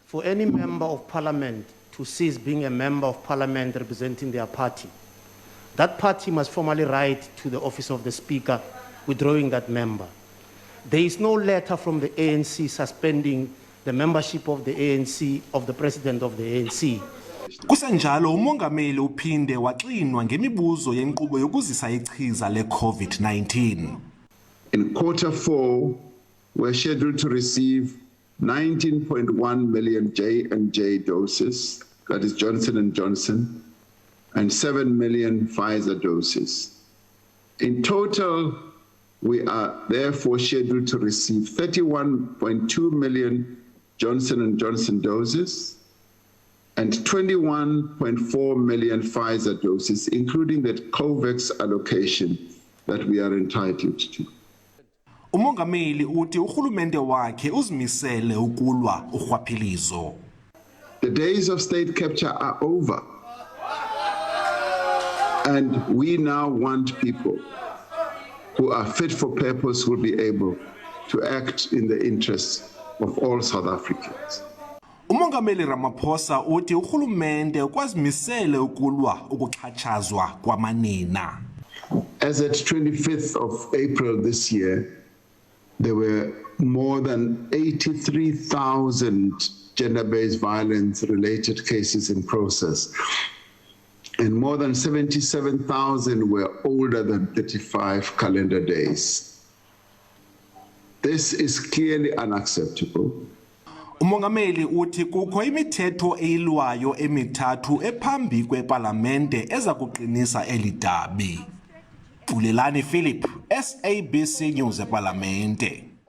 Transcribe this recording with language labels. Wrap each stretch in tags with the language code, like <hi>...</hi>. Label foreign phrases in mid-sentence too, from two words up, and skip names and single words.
<en>For any member of Parliament to cease being a member of Parliament representing their party, that party must formally write to the office of the Speaker withdrawing that member. There is no letter from the ANC suspending the membership of the ANC, of the President of the ANC.</en> <xh>Kusenjalo umongameli uphinde waxinwa ngemibuzo yenkqubo yokuzisa ichiza le-COVID-19.</xh> <en>In Q4, we're scheduled to receive 19.1 million J&J doses, that is Johnson & Johnson, and 7 million Pfizer doses. In total, we are therefore scheduled to receive 31.2 million Johnson & Johnson doses and 21.4 million Pfizer doses, including the COVAX allocation that we are entitled to.</en> <xh>Umongameli uthi urhulumente wakhe uzimisele ukulwa urhwaphilizo.</xh> <en>The days of state capture are over. And we now want people who are fit for purpose will be able to act in the interests of all South Africans.</en> <xh>Umongameli Ramaphosa uthi urhulumente ukwazimisele ukulwa ukuxhatshazwa kwamanina.</xh> <en>As at 25th of April this year, there were more than 83,000 gender-based violence-related cases in process, and more than 77,000 were older than 35 calendar days. This is clearly unacceptable.</en> <xh>Umongameli uthi kukho imithetho eyilwayo emithathu ephambi kwepalamente eza kuqinisa eli dabi. Phulelani Philip, SABC News epalamente.</xh>